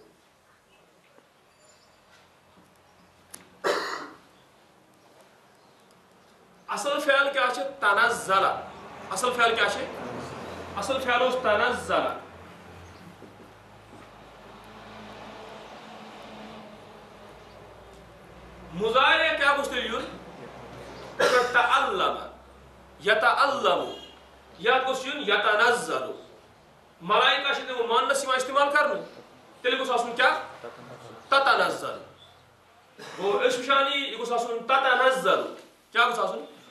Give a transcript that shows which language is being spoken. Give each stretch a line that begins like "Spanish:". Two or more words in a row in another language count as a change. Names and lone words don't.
Kashmiri: اصل فعل کیٛاہ چھِ تنزل اصل فعل کیٛاہ چھِ اصل فعل اوس تنزل مُضارع کیٛاہ گوٚژھ تیٚلہِ یُن تتعلم یتعلم یتھ گوٚژھ یُن یتنزل ملائکہ چھِ تِم مونس یِوان استعمال کرنہٕ تیٚلہِ گوٚژھ آسُن کیٛاہ تتنزل گوٚو أسۍ وٕچھان یہِ گوٚژھ آسُن تتنزل کیٛاہ گوٚژھ آسُن